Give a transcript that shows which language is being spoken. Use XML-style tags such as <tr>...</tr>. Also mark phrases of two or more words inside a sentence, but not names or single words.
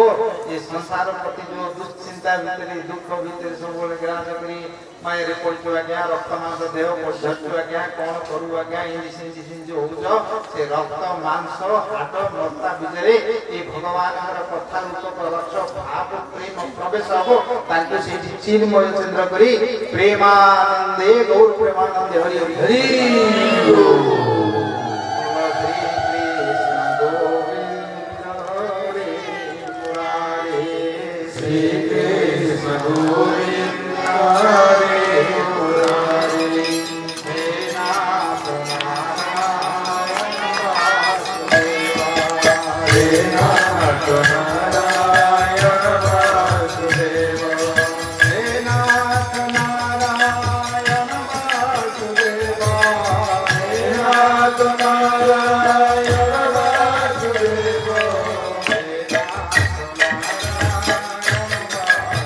<or>ଏ ସଂସାର ପ୍ରତି ଯୋଉ ଦୁଶ୍ଚିନ୍ତା ଭିତରେ, ଦୁଃଖ ଭିତରେ ସବୁବେଳେ ଗ୍ରାସ କରି ମାୟାରେ ପଡିଛୁ ଆଜ୍ଞା, ରକ୍ତମାଂସ ଦେହ ପଡିଛୁ ଆଜ୍ଞା, କଣ କରୁ ଆଜ୍ଞା, ଏମିତି ସେମିତି ସେମିତି ହଉଛ, ସେ ରକ୍ତ ମାଂସ ହାଟ ନର୍ତା ଭିତରେ ଏ ଭଗବାନଙ୍କର କଥା ରୂପକ ରସ ଭାବ ପ୍ରେମ ପ୍ରବେଶ ହବ। ତାଙ୍କୁ ସେଇଠି ଚିନ୍ମୟ ଚନ୍ଦ୍ର କରି ପ୍ରେମାନନ୍ଦେ ଗୌର ପ୍ରେମାନନ୍ଦେ ହରି ହରି ହରି।</or> <sa>শ্রী কৃষ্ণ গোবিন্দ হরে মুরারি, হে নাথ নারায়ণ বাসুদেবা, হে নাথ নারায়ণ বাসুদেবা, হে নাথ নারায়ণ বাসুদেবা, হে নাথ নারায়ণ বাসুদেবা, হে নাথ</sa>